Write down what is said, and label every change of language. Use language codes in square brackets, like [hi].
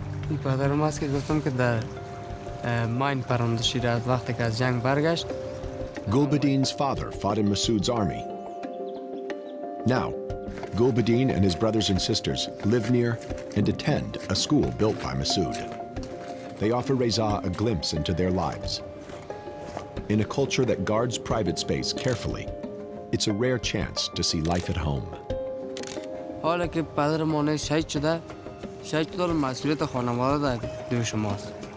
[fa] این پدرم هست که گفتم که در ماین پرنده شده از وقتی که از جنگ برگشت. [en] Gulbuddin's father fought in Masood's army. Now, Gulbuddin and his brothers and sisters live near and attend a school built by Masood. They offer Reza a glimpse into their lives. In a culture that guards private space carefully, it's a rare chance to see life at home. [fa] حالا که پدر ما شهید شده مسئولیت خانواده در دوش شماست.